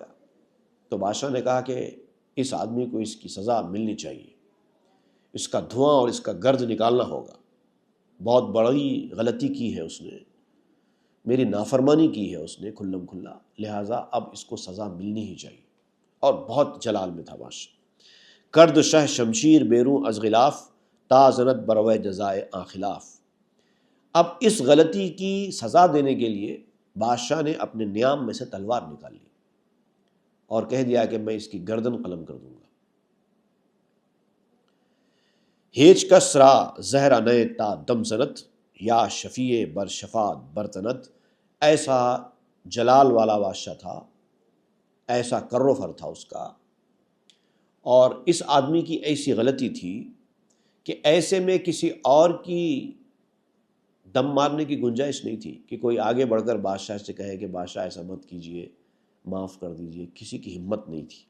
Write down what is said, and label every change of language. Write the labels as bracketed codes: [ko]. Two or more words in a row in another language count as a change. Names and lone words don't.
[ur] تو بادشاہ نے کہا کہ اس آدمی کو اس کی سزا ملنی چاہیے، اس کا دھواں اور اس کا گرد نکالنا ہوگا، بہت بڑی غلطی کی ہے اس نے، میری نافرمانی کی ہے اس نے کھلم کھلا، لہٰذا اب اس کو سزا ملنی ہی چاہیے۔ اور بہت جلال میں تھا بادشاہ۔ [fa] کرد شہ شمشیر بیروں از غلاف، تا زند بروے جزائے آخلاف۔ [ur] اب اس غلطی کی سزا دینے کے لیے بادشاہ نے اپنے نیام میں سے تلوار نکال لی اور کہہ دیا کہ میں اس کی گردن قلم کر دوں گا۔ [fa] ہیچ کس را زہرا نئے تا دم زنت، یا شفیع بر شفاعت برتنت۔ [ur] ایسا جلال والا بادشاہ تھا، ایسا کر و فر تھا اس کا، اور اس آدمی کی ایسی غلطی تھی کہ ایسے میں کسی اور کی دم مارنے کی گنجائش نہیں تھی کہ کوئی آگے بڑھ کر بادشاہ سے کہے کہ بادشاہ ایسا مت کیجئے، معاف کر دیجئے، کسی کی ہمت نہیں تھی۔